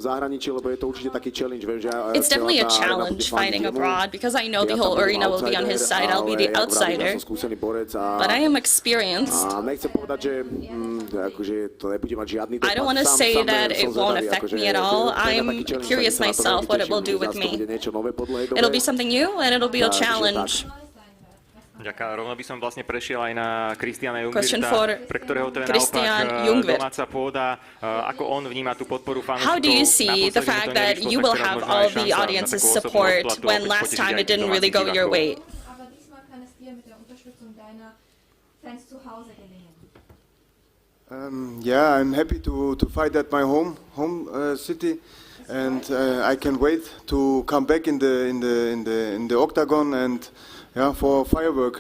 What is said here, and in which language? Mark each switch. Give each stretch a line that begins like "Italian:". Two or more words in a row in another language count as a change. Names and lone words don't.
English: It's definitely a challenge fighting abroad, because I know the whole arena will be on his side, I'll be the outsider. But I am experienced. I don't want to say that it won't affect me at all. I'm curious myself what it will do with me. It'll be something new, and it'll be a challenge.
Slovak: Ďakujem. Rovno by som vlastne prešiel aj na Christiana Jungwirta, pre ktorého to je naopak domáca pôda. Ako on vníma tú podporu fanúšikov?
English: How do you see the fact that you will have all the audience's support when last time it didn't really go your way? Yeah, I'm happy to fight at my home city, and I can wait to come back in the octagon and for firework.